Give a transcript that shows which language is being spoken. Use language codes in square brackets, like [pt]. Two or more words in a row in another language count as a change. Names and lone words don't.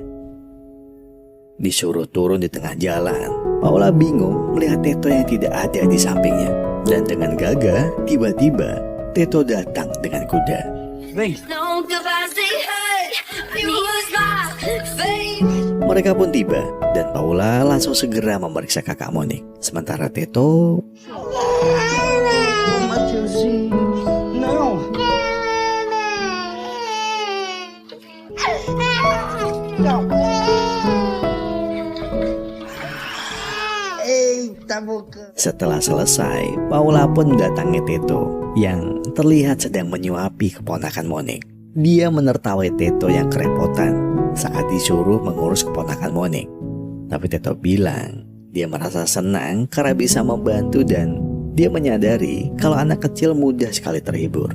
[id] Disuruh turun di tengah jalan, Paula bingung melihat Teto yang tidak ada di sampingnya. Dan dengan gagah, tiba-tiba Teto datang dengan kuda. [pt] Vem. [id] Mereka pun tiba dan Paula langsung segera memeriksa kakak Monik. Sementara Teto [pt] Mateuzinho. Não. Eita boca. [id] Setelah selesai, Paula pun mendatangi Teto yang terlihat sedang menyuapi keponakan Monik. Dia menertawai Teto yang kerepotan saat disuruh mengurus keponakan Monik. Tapi Teto bilang dia merasa senang karena bisa membantu dan dia menyadari kalau anak kecil mudah sekali terhibur.